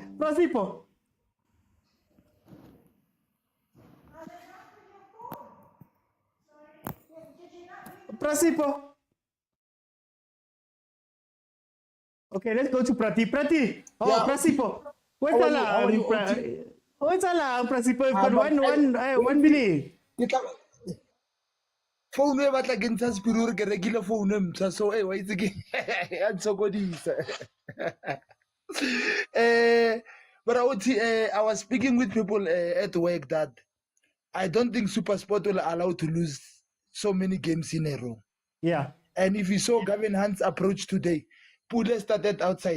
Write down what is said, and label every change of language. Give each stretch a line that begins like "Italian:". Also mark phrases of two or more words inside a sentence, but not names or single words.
English: Prosipo. Okay, let's go to Prati. Oh, Prasipo. What's Prasipo? You've got one minute.
Tswana: Phone e batla ke ntsha sepiro ke rekile phone e mtsha
English: so
Tswana: wa itse ke ya ntshokodisa
English: but I was speaking with people at work that I don't think Supersport will allow to lose so many games in a row. Yeah. And if you saw Gavin Hunt's approach today, Pule started outside.